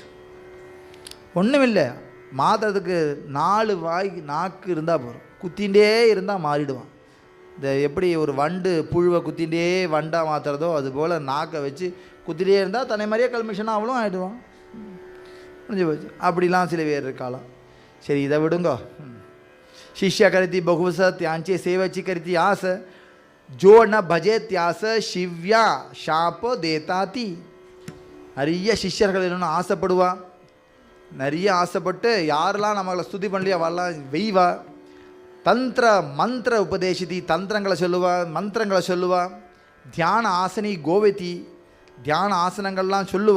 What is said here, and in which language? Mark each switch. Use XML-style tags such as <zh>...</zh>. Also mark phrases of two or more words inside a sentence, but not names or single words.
<ta>ஒன்றும் இல்லை, மாத்திரத்துக்கு 4 வாய் நாக்கு இருந்தால் போகிறோம், குத்திகிட்டே இருந்தால் மாறிடுவான். இந்த எப்படி ஒரு வண்டு புழுவை குத்திகிட்டே வண்டாக மாற்றுறதோ அதுபோல் நாக்கை வச்சு குத்திகிட்டே இருந்தால் தன்னை மாதிரியே கல்மிஷனாக அவளும் ஆகிடுவான், முடிஞ்சு போச்சு. அப்படிலாம் சில பேர் இருக்காளாம். சரி இதை விடுங்கோ.</ta> <mr>शिष्य करती बहुवस त्यांचे सेवेची करती आस जो न भजे त्यास शिव्या शाप देता ती.</mr> <ta>நிறைய சிஷ்யர்கள் என்னென்னு ஆசைப்படுவா, நிறைய ஆசைப்பட்டு யாரெல்லாம் நம்மளை ஸ்துதி பண்ணலையோ அவெல்லாம் வெய்வா.</ta> <mr>तंत्र मंत्र उपदेशिती,</mr> <ta>தந்திரங்களை சொல்லுவா, மந்திரங்களை சொல்லுவா.</ta> <mr>ध्यान आसनी गोवती,</mr> <ta>தியான ஆசனங்கள்லாம் சொல்லுவா.</ta>